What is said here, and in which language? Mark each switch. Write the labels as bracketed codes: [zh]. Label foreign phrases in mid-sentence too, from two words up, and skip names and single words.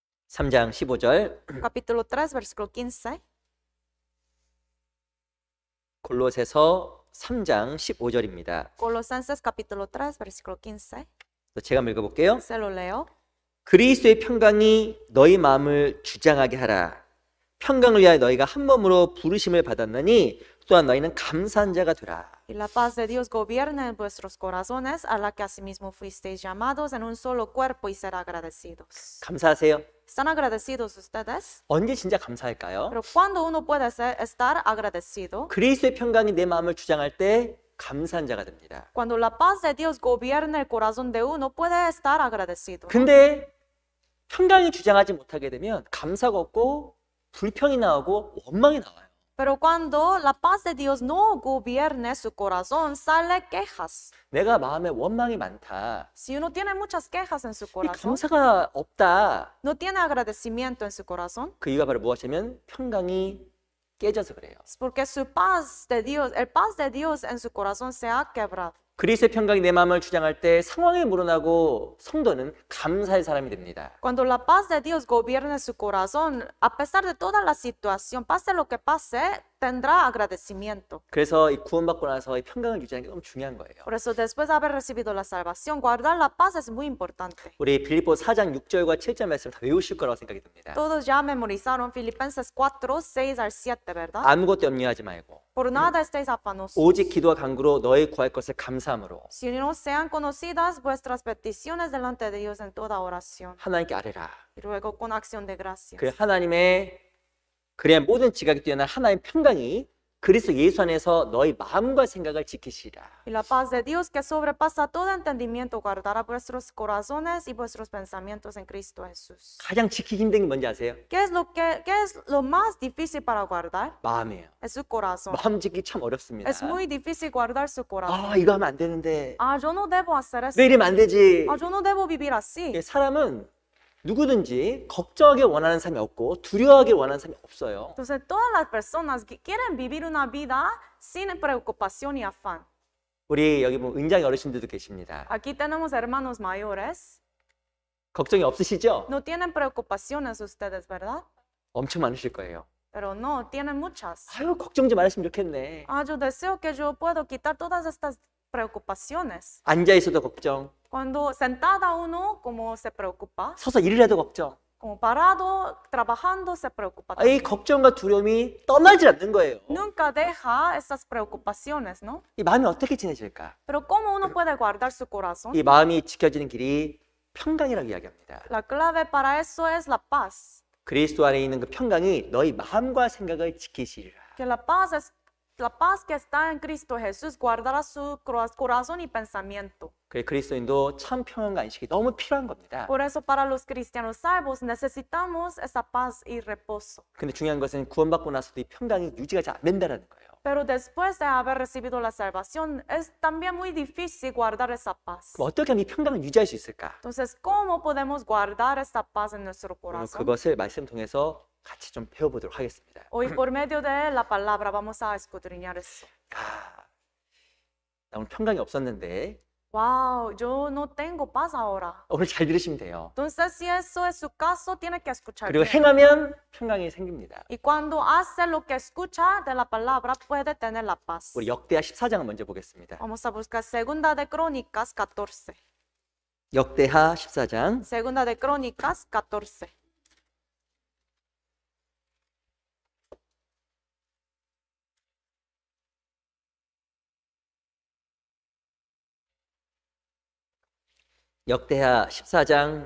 [ko] 3장 15절 [es] Capítulo 3, versículo 15. [ko] 골로새서 3장 15절입니다. [es] Colosenses capítulo 3, versículo 15. [ko] 제가 한번 읽어볼게요. [es] Se lo leo. [ko] 그리스도의 평강이 너희 마음을 주장하게 하라. 평강을 위하여 너희가 한 몸으로 부르심을 받았나니 또한 너희는 감사한 자가 되라. [es] Y la paz de Dios gobierne en vuestros corazones, a la que asimismo fuisteis llamados en un solo cuerpo y ser agradecidos. [ko] 감사하세요. [es] ¿Están agradecidos ustedes? [ko] 언제 진짜 감사할까요? [es] Pero cuando uno puede estar agradecido, [ko] 그리스도의 평강이 내 마음을 주장할 때 감사한 자가 됩니다. [es] cuando la paz de Dios gobierne el corazón de uno, puede estar agradecido. [ko] 근데 평강이 주장하지 못하게 되면 감사가 없고 불평이 나오고 원망이 나와요. [es] Pero cuando la paz de Dios no gobierne su corazón, sale quejas. [ko] 내가 마음에 원망이 많다. [es] Si uno tiene muchas quejas en su 이 corazón, [ko] 감사가 없다. [es] no tiene agradecimiento en su corazón, [ko] 그 이유가 바로 무엇이냐면 평강이 깨져서 그래요. [es] es porque su paz de Dios, el paz de Dios en su corazón se ha quebrado. [ko] 그리스도의 평강이 내 마음을 주장할 때 상황에 물어나고 성도는 감사의 사람이 됩니다. [es] Cuando la paz de Dios gobierne su corazón, a pesar de toda la situación, pase lo que pase, tendrá agradecimiento. [ko] 그래서 이 구원받고 나서 이 평강을 유지하는 게 너무 중요한 거예요. [es] Por eso, después de haber recibido la salvación, guardar la paz es muy importante. [ko] 우리 빌립보 4장 6절과 7절 말씀 다 외우실 거라고 생각이 듭니다. [es] Todos ya memorizaron Filipenses 4, 6 al 7, ¿verdad? [ko] 아무것도 염려하지 말고 [es] Por nada estéis afanosos. [ko] 오직 기도와 간구로 너희 구할 것을 감사함으로 [es] Si no sean conocidas vuestras peticiones delante de Dios en toda oración, [ko] 하나님께 아뢰라. [es] y luego con acción de gracias. [ko] 그 하나님의 그래야 모든 지각이 뛰어난 하나님의 평강이 그리스도 예수 안에서 너희 마음과 생각을 지키시라. [es] Y la paz de Dios que sobrepasa todo entendimiento guardará vuestros corazones y vuestros pensamientos en Cristo Jesús. [ko] 가장 지키기 힘든 게 뭔지 아세요? [es] ¿Qué es lo más difícil para guardar? [ko] 마음이에요. [es] Es su corazón. [ko] 마음 지키기 참 어렵습니다. [es] Es muy difícil guardar su corazón. [ko] 아, 이거 하면 안 되는데. [es] Ah, yo no debo hacer eso. [ko] 왜 이러면 안 되지? [es] Ah, yo no debo vivir así. [ko] 사람은 누구든지 걱정하길 원하는 사람이 없고 두려워하길 원하는 사람이 없어요. [es] Entonces, todas las personas que quieren vivir una vida sin preocupación y afán. [ko] 우리 여기 보면 은장이 어르신들도 계십니다. [es] Aquí tenemos hermanos mayores. [ko] 걱정이 없으시죠? [es] No tienen preocupaciones ustedes, ¿verdad? [ko] 엄청 많으실 거예요. [es] Pero no, tienen muchas. [ko] 아유, 걱정 좀 안 했으면 좋겠네. [es] Ah, yo deseo que yo pueda quitar todas estas preocupaciones. [ko] 앉아 있어도 걱정, [es] Cuando sentada uno, como se preocupa, [ko] 서서 일을 해도 걱정. [es] como parado, trabajando, se preocupa 이 también. [ko] 걱정과 두려움이 떠나질 않는 거예요. [es] Nunca deja esas preocupaciones, ¿no? [ko] 이 마음이 어떻게 지내질까? [es] Pero ¿cómo uno puede guardar su corazón? [ko] 이 마음이 지켜지는 길이 평강이라고 이야기합니다. [es] La clave para eso es la paz. [ko] 그리스도 안에 있는 그 평강이 너희 마음과 생각을 지키시리라. [es] Que la paz es la paz que está en Cristo Jesús guardará su corazón y pensamiento. [ko] 그래 그리스도인도 참 평안과 안식이 너무 필요한 겁니다. [es] Por eso para los cristianos salvos necesitamos esa paz y reposo. [ko] 근데 중요한 것은 구원받고 나서도 이 평강이 유지가 잘 안 된다는 거예요. [es] Pero después de haber recibido la salvación es también muy difícil guardar esa paz. [ko] 그럼 어떻게 하면 이 평강을 유지할 수 있을까? [es] Entonces, ¿cómo podemos guardar esa paz en nuestro [ko] 오늘 [es] corazón? [ko] 그것을 말씀 통해서 같이 좀 배워보도록 하겠습니다. [es] Hoy por medio de la palabra vamos a escudriñar eso. [ko] 나 오늘 평강이 없었는데 [es] Wow, yo no tengo paz ahora. [ko] 오늘 잘 들으시면 돼요. [es] Entonces, si eso es su caso, tiene que escuchar [ko] 그리고 [es] bien. [ko] 행하면 평강이 생깁니다. [es] Y cuando hace lo que escucha de la palabra, puede tener la paz. [ko] 우리 역대하 14장을 먼저 보겠습니다. [es] Vamos a buscar Segunda de Crónicas 14. [ko] 역대하 14장 [es] Segunda de Crónicas 14. [ko] 역대하 14장